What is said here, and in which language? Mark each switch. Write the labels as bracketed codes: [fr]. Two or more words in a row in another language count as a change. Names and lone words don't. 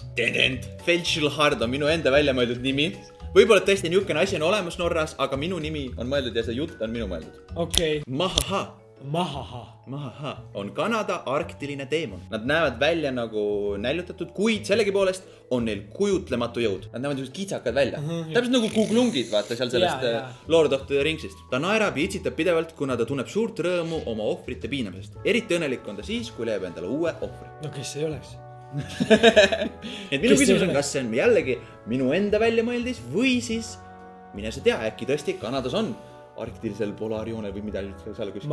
[et] Vegilhard on minu enda välja mõeldud nimi. Võib-olla tõesti niisugune asi on olemas Norras, aga minu nimi on mõeldud ja see jutt on minu mõeldud. Okei. Mahaha on Kanada arktiline teemon. Nad näevad välja nagu näljutatud, kuid sellegi poolest on neil kujutlematu jõud. Nad näevad just kitsakad välja. Täpselt nagu kuglungid, vaata seal sellest [en] Lord of the Ringsist. [et] Ta naerab ja itsitab pidevalt, kuna ta tunneb suurt rõõmu oma ohvrite piinamisest. Eriti õnnelik on ta siis, kui leiab endale uue ohvri. No kes ei oleks? Et minu küsimus on, kas see on jällegi minu enda väljamõeldis või siis mine sa tea, äkki tõesti Kanadas on arktilisel polaarjoonel või midagi seal kuskil.